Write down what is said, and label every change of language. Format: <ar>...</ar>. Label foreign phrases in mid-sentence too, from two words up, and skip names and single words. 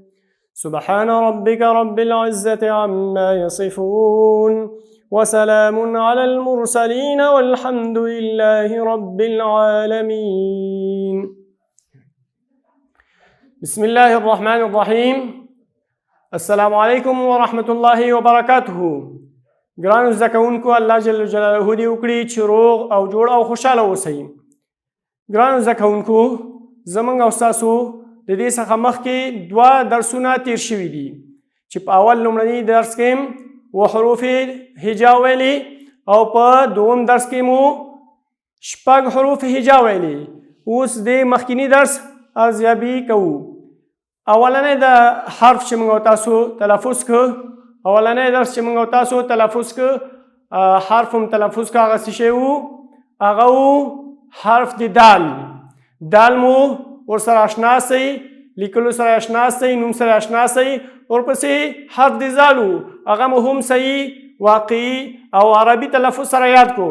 <ar>سبحان ربك رب العزة عما يصفون وسلام على المرسلين والحمد لله رب العالمين. بسم الله الرحمن الرحيم. السلام علیکم ورحمة الله وبرکاته.</ar> <ps>ګرانو زده کوونکو، الله</ps> <ar>جل جلاله</ar> <ps>دې وکړي چې روغ او جوړ او خوشحاله اوسئ. ګرانو زده کوونکو، زموږ او ستاسو د دې څخه مخکې دوه درسونه تیر شوي دي چې په اول لومړني درس کې و حروف هجا ویلي او په دوم درس کې مو شپږ حروف هجا ویلي. اوس د مخکینی درس ارزیابي کوو. اولنی د حرف چې موږ تاسو تلفظ که، اولنی درس چې موږ تاسو تلفظ که، حرف هم تلفظ که، هغه څه شی وو؟ هغه وو حرف د دال. دال مو ورسره اشنا سئ، لیکلو سره اشنا سئ، نوم سره اشنا سئ. ورپسې حرف د زال وو، هغه مو هم صحیح واقعي او عربي تلفظ سره یاد کو.</ps>